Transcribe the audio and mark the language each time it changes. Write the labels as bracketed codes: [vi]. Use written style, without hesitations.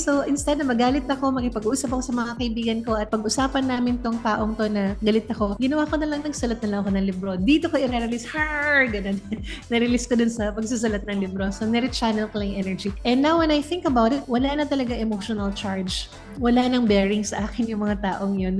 [tl] So instead na magalit ako, makipag-usap ako sa mga kaibigan ko at pag-usapan namin tong taong to na galit ako, ginawa ko na lang, nagsulat na lang ako ng libro. Dito ko i-release, ganun. Na-release ko dun sa pagsusulat ng libro. So ni-rechannel ko lang yung energy. [en] And now when I think about it, [tl] wala na talaga [en] emotional charge. [tl] Wala nang bearing sa akin yung mga taong yun.